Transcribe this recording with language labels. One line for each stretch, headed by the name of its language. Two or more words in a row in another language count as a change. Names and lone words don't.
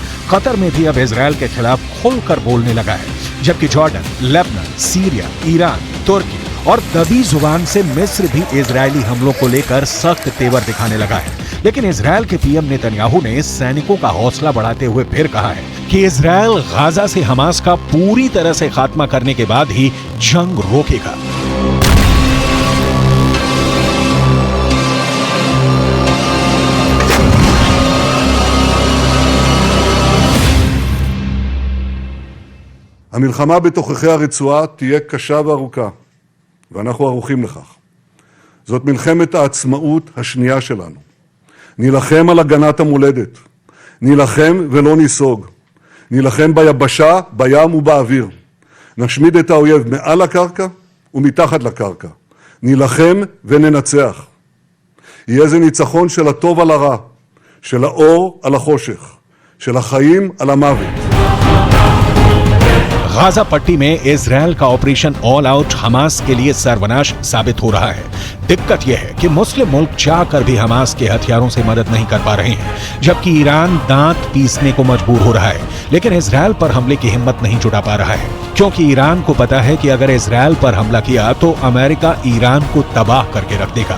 Hindi: कतर में भी अब इजरायल के खिलाफ खुलकर बोलने लगा है, जबकि जॉर्डन, लेबनान, सीरिया, ईरान, तुर्की और दबी जुबान से मिस्र भी इजरायली हमलों को लेकर सख्त तेवर दिखाने लगा है। लेकिन इजरायल के पीएम नेतन्याहू ने सैनिकों का हौसला बढ़ाते हुए फिर कहा है कि इजरायल गाजा से हमास का पूरी तरह से खात्मा करने के बाद ही जंग रोकेगा।
Hebrew: המלחמה בתוככי הרצועה תהיה קשה וארוכה, ואנחנו ערוכים לכך. זאת מלחמת העצמאות השנייה שלנו. נילחם על הגנת המולדת. נילחם ולא ניסוג. נילחם ביבשה, בים ובאוויר. נשמיד את האויב מעל הקרקע ומתחת לקרקע. נילחם וננצח. יהיה זה ניצחון של הטוב על הרע, של האור על החושך, של החיים על המוות.
Hindi: गाजा पट्टी में इजरायल का ऑपरेशन ऑल आउट हमास के लिए सर्वनाश साबित हो रहा है। दिक्कत यह है कि मुस्लिम मुल्क चाहकर भी हमास के हथियारों से मदद नहीं कर पा रहे हैं, जबकि ईरान दांत पीसने को मजबूर हो रहा है, लेकिन इजरायल पर हमले की हिम्मत नहीं जुटा पा रहा है, क्योंकि ईरान को पता है कि अगर इजरायल पर हमला किया तो अमेरिका ईरान को तबाह करके रख देगा।